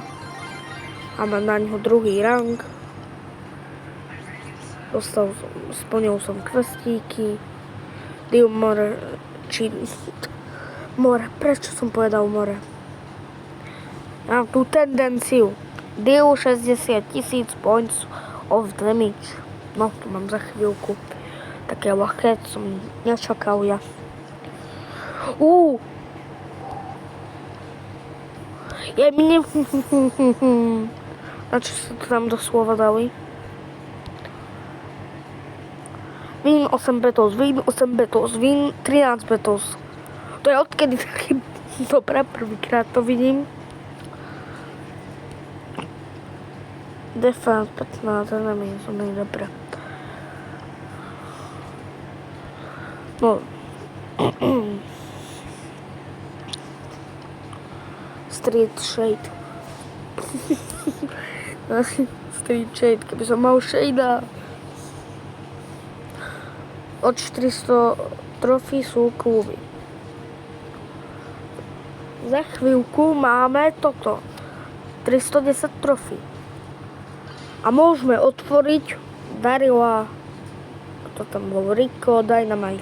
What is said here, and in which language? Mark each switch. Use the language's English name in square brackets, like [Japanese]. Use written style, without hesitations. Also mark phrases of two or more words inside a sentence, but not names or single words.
[Slovak] A mám na ňo druhý rang. Splnil som questíky. More. Prečo som povedal more? Mám tú tendenciu. [English] Deal 60,000 points of damage. [Slovak] No, to mám za chvíľku. Také ľahké, som nečakal ja. Ja mi ne... Na čo sa to tam doslova dali? [English] Win 8 battles, win 8 battles, win 13 battles. [Slovak] To je odkedy taký... Dobre, prvýkrát to vidím. [English] Defense 15, enemy, [Slovak] to nie je dobré. No. Street Shade. Street Shade, keby som mal Shadea. Od 400 trofí sú kluby. Za chvíľku máme toto. 310 trofí. A môžeme otvoriť Darila, to tam bol Rico, Dynamite.